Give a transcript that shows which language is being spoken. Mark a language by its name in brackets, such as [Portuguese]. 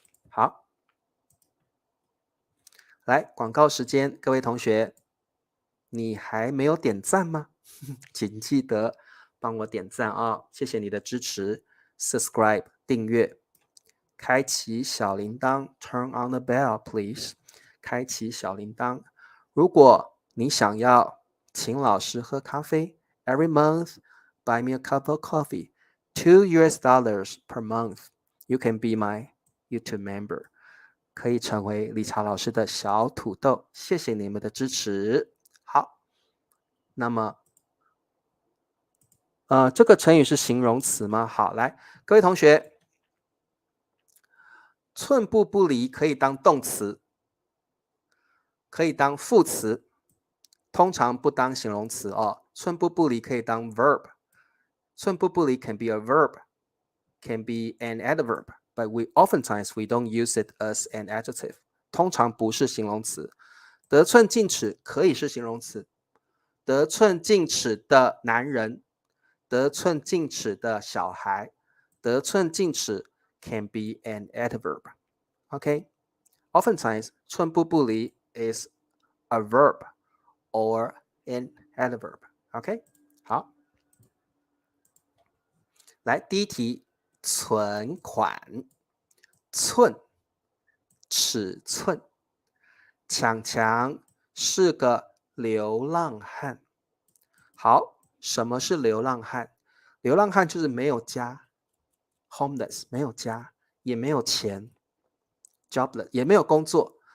[Chinese] 好，来广告时间，各位同学，你还没有点赞吗？请记得帮我点赞啊！谢谢你的支持 ，subscribe 订阅，开启小铃铛 ， [English] turn on the bell please， [Chinese] 开启小铃铛。如果你想要请老师喝咖啡 [English] ，every month buy me a cup of coffee, $2 per month. You can be my YouTube member. [Chinese] 可以成为理查老师的小土豆，谢谢你们的支持。好，那么这个成语是形容词吗？好，来，各位同学，寸步不离可以当动词，可以当副词，通常不当形容词哦。寸步不离可以当 [English] verb， 寸步不离 can be a verb, can be an adverb, but oftentimes we don't use it as an adjective， [Chinese] 通常不是形容词。得寸进尺可以是形容词，得寸进尺的男人，得寸进尺的小孩，得寸进尺 [English] can be an adverb. Okay? Oftentimes, 寸步不离 is a verb or an adverb. Okay? [Chinese] 好，来第一题，存款，寸，尺寸。强强是个流浪汉。好，什么是流浪汉？流浪汉就是没有家 ，homeless， 没有家，也没有钱 ，jobless， 也没有工作。